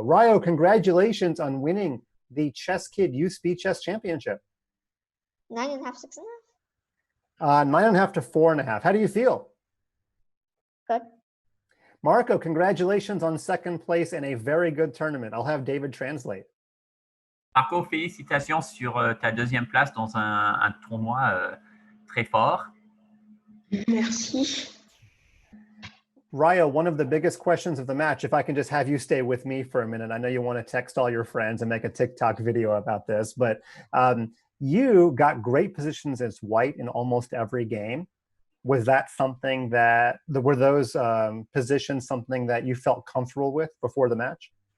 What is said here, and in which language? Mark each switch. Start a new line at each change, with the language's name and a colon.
English: Ryo, congratulations on winning the ChessKid Youth Speed Chess Championship. 9.5, 6.5? 9.5 to 4.5. How do you feel? Good. Marco, congratulations on 2nd place in a very good tournament. I'll have David translate.
French: Marco, félicitations sur ta 2e place dans un tournoi très fort. Merci.
English: Ryo, one of the biggest questions of the match, if I can just have you stay with me for a minute. I know you want to text all your friends and make a TikTok video about this, but you got great positions as white in almost every game. Was that something that, were those positions something that you felt comfortable with before the match?